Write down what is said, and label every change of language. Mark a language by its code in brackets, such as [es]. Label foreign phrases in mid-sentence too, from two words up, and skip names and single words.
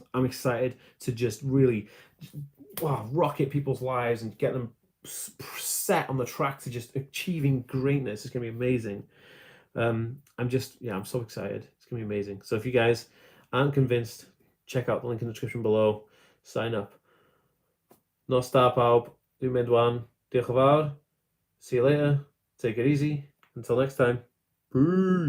[en] I'm excited to just really rocket people's lives and get them set on the track to just achieving greatness. It's going to be amazing. I'm so excited. It's going to be amazing. So if you guys aren't convinced, check out the link in the description below. Sign up. [cy] Nos da pawb. Dwi'n mynd wan. Diolch yn fawr. [en] See you later. Take it easy. Until next time. Peace.